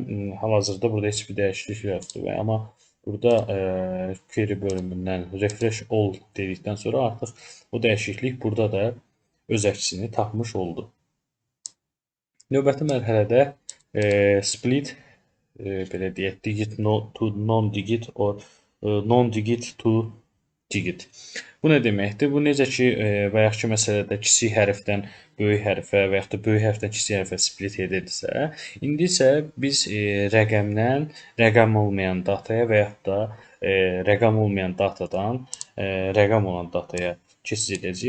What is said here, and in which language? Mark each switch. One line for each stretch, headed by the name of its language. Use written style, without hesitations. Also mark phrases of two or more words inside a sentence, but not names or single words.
Azerbaijani: Hal-hazırda burada heç bir dəyişiklik yoxdur. Amma burada query bölümündən
English: refresh all
Azerbaijani: dedikdən sonra artıq o dəyişiklik burada da öz əksini tapmış oldu. Növbəti mərhələdə split belə deyək,
English: digit to non-digit or non-digit to digit.
Azerbaijani: Bu nə deməkdir? Bu necə ki, bayaqki məsələdə kiçik hərfdən böyük hərfə və yaxud da böyük hərfdən kiçik hərfə split edirsə, indi isə biz rəqəmdən rəqəm olmayan dataya və yaxud da rəqəm olmayan datadan rəqəm olan dataya keçid edəcəyik.